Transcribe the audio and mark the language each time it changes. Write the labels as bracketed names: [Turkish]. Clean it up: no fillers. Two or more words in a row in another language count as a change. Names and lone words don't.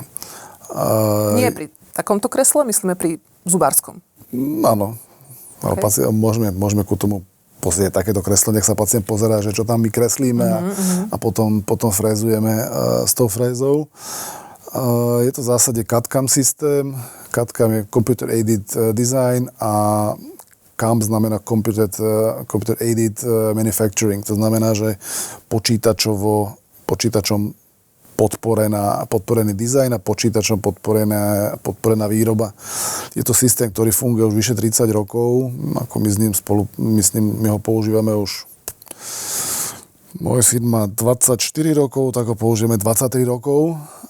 [Slovak] Nie pri takomto kresle, myslíme pri zubárskom. Áno. Okay. Môžeme ku tomu pozrieť takéto kreslo, nech sa pacient pozerá, že čo tam my kreslíme a potom frézujeme s tou frézou. Je to v zásade CAD/CAM systém. CAD/CAM je [English] Computer Aided Design [Slovak] a CAM znamená [English] Computer Aided Manufacturing. [Slovak] To znamená, že počítačom podporený dizajn a počítačom podporená výroba. Je to systém, ktorý funguje už vyše 30 rokov. Ako my ho používame už. Môj syn má 24 rokov, tak ho použijeme 23 rokov.